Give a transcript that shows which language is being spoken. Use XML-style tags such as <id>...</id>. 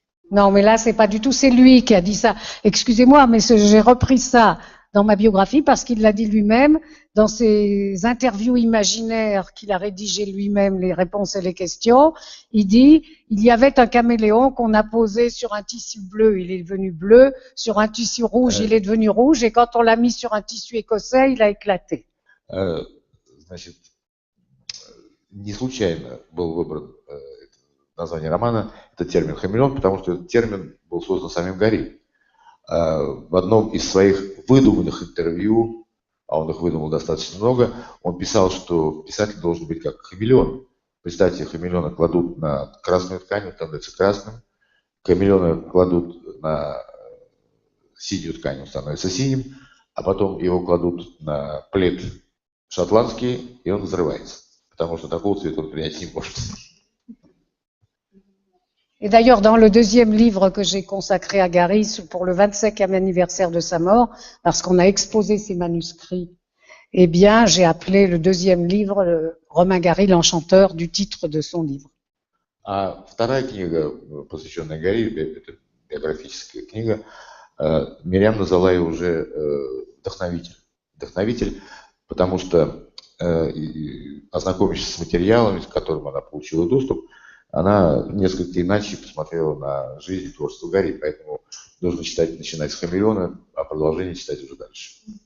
<fr>Non, mais là, c'est pas du tout, c'est lui qui a dit ça. Excusez-moi, mais j'ai repris ça dans ma biographie parce qu'il l'a dit lui-même dans ses interviews imaginaires qu'il a rédigées lui-même, les réponses et les questions. Il dit, il y avait un caméléon qu'on a posé sur un tissu bleu, il est devenu bleu, sur un tissu rouge, il est devenu rouge, et quand on l'a mis sur un tissu écossais, il a éclaté.</fr> <ru>Значит, не случайно был выбран название романа, это термин «хамелеон», потому что этот термин был создан самим Гарри. В одном из своих выдуманных интервью, а он их выдумал достаточно много, он писал, что писатель должен быть как хамелеон. Представьте, хамелеона кладут на красную ткань, он становится красным, хамелеона кладут на синюю ткань, он становится синим, а потом его кладут на плед шотландский, и он взрывается, потому что такого цвета он принять не может.</ru> <fr>Et d'ailleurs, dans le deuxième livre que j'ai consacré à Gary pour le 25e anniversaire de sa mort, parce qu'on a exposé ses manuscrits, eh bien, j'ai appelé le deuxième livre Romain Gary, l'enchanteur, du titre de son livre.</fr> <ru>А вторая книга, посвященная Гарри, это биографическая книга, Мириам назвала ее уже «Вдохновитель». «Вдохновитель», потому что, ознакомившись с материалами, с которым она получила доступ, она несколько иначе посмотрела на жизнь и творчество Гарри, поэтому нужно начинать с «Хамелеона», а продолжение читать уже дальше.</ru>